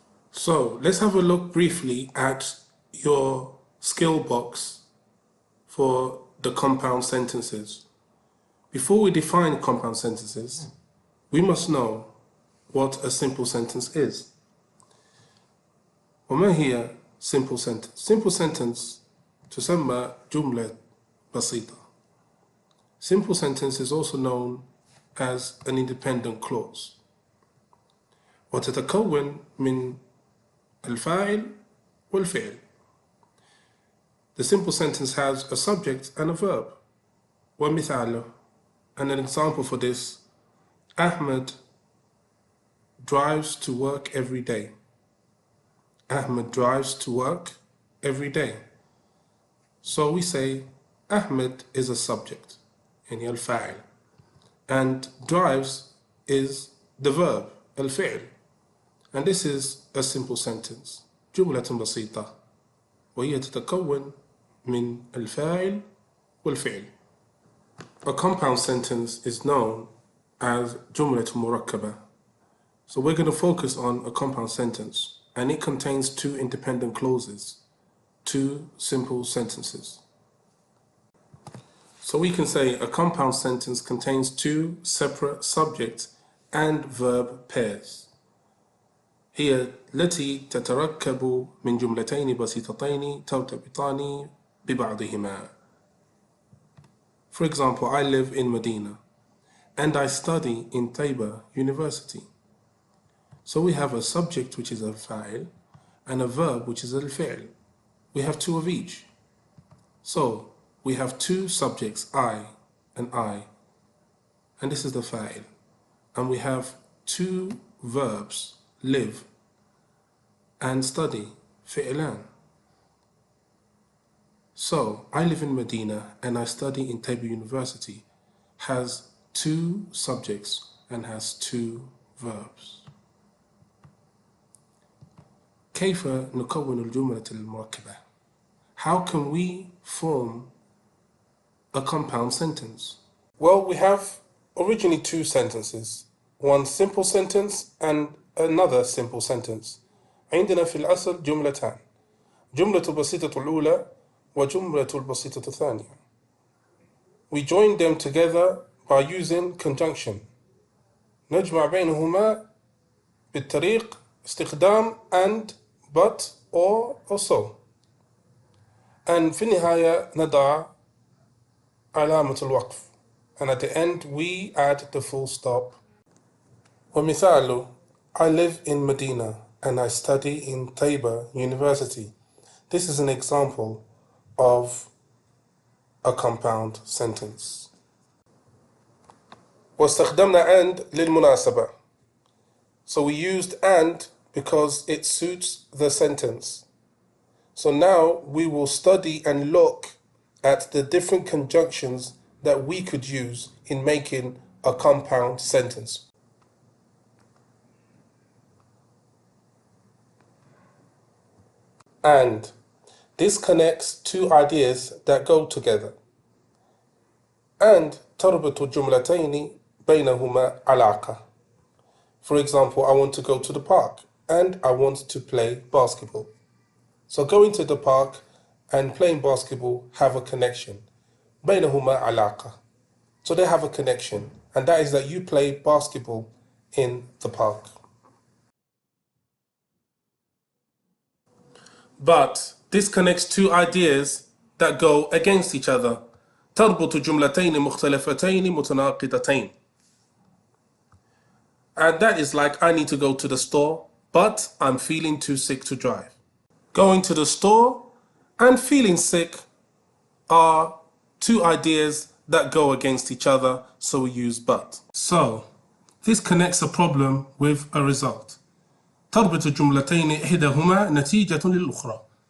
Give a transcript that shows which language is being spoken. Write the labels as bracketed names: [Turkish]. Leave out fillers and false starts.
[English] So let's have a look briefly at your skill box for the compound sentences. Before we define compound sentences, we must know what a simple sentence is. [Arabic] وما هي [English] simple sentence? [Arabic] Simple sentence تسمى جملة بسيطة. [English] Simple sentence is also known as an independent clause. [Arabic] وتتكون من الفاعل والفعل. [English] The simple sentence has a subject and a verb. [Arabic] ومثاله, [English] and an example for this, Ahmed drives to work every day. Ahmed drives to work every day. So we say Ahmed is a subject, [Arabic] يعني الفاعل, [English] and drives is the verb, الفعل. And this is a simple sentence, [Arabic] جملة بسيطة, وهي تتكون من الفاعل والفعل. [English] A compound sentence is known as [Arabic] جملة مركبة. [English] So we're going to focus on a compound sentence, and it contains two independent clauses, two simple sentences. So we can say a compound sentence contains two separate subject and verb pairs. [Arabic] هي التي تتركب من جملتين بسيطتين ترتبطان ببعضهما. [English] For example, I live in Medina and I study in Taiba University. So we have a subject which is al-fa'il and a verb which is al-fi'l. We have two of each. So we have two subjects, I, and this is the fa'il. And we have two verbs, live and study, fi'lan. So, I live in Medina and I study in Taiba University has two subjects and has two verbs. [Arabic] كيف نكون الجملة المركبة? [English] How can we form a compound sentence? Well, we have originally two sentences, one simple sentence and another simple sentence. [Arabic] عندنا في الأصل جملتان، جملة البسيطة الأولى وجملة البسيطة الثانية. [English] We join them together by using conjunction. [Arabic] نجمع بينهما بالطريق استخدام [English] and, but, or, so. And [Arabic] في النهاية نضع علامة الوقف. [English] And at the end we add the full stop. [Arabic] ومثاله, [English] I live in Medina and I study in Taiba University. This is an example of a compound sentence. [Arabic] واستخدمنا and للمناسبة. [English] So we used and because it suits the sentence. So now we will study and look at the different conjunctions that we could use in making a compound sentence. And this connects two ideas that go together. [Arabic] And تربط الجملتين بينهما علاقة. [English] For example, I want to go to the park and I want to play basketball. So going to the park and playing basketball have a connection. [Arabic] بينهما علاقة. [English] So they have a connection, and that is that you play basketball in the park. But this connects two ideas that go against each other. [Arabic] تربط جملتين مختلفتين متناقضتين. [English] And that is like I need to go to the store, but I'm feeling too sick to drive. Going to the store and feeling sick are two ideas that go against each other, so we use but. So this connects a problem with a result. [Arabic] تربط الجملتين إحداهما نتيجة للأخرى.